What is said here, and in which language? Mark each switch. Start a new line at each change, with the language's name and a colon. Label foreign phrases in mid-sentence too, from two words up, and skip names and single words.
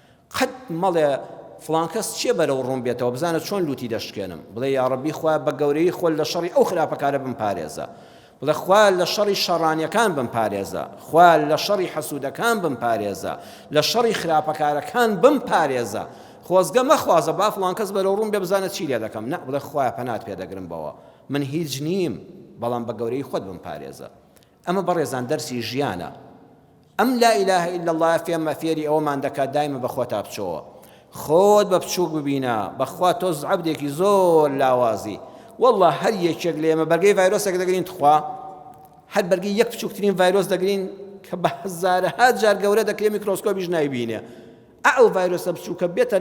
Central Kurdish: قەت مەڵێ فڵان کەس چێ بەرەو ڕوون بێتەوە بزانە چۆن لوتی دەشکێنم بڵێ یا ڕەبی خوا بە گەورەی خۆل لە شەڕی ئەو خراپەکارە بمپارێزە بڵێ خوا لە شەڕی شەڕانیەکان بمپارێزە خوا لە شەڕی حەسوودەکان بمپارێزە لە شەڕی خراپەکارەکان بمپارێزە خۆزگە مەخوازە با فڵان کەس بەرەو ڕوون بێ بزانە چی لێ دەکەم نە بڵێ خوایە پەنات پێدەگرم بەوە من هیچ نیم بەڵام بە گەورەی خۆت بمپارێزە ئەمە بەڕێزان دەرسی ژیانە ئەم
Arabic: لا إله إلا الله
Central Kurdish: فێری ئەوەمان دەکات دایمە بە خۆت بچۆوە خۆت بە بچووک ببینە بەخوا تۆز عەبدێکی زۆر لاوازی والله هەر یەکێک لێمە بەرگەی ڤایرۆسێک دەگرین تخوا هەر بەرگەی یەک بچووکترین ڤایرۆس دەگرین کە بە هەزارەها جار گەورە دەکرێت میکرۆسکۆپیش نایبینێ ئەو ڤایرۆسە بچووکە بێتە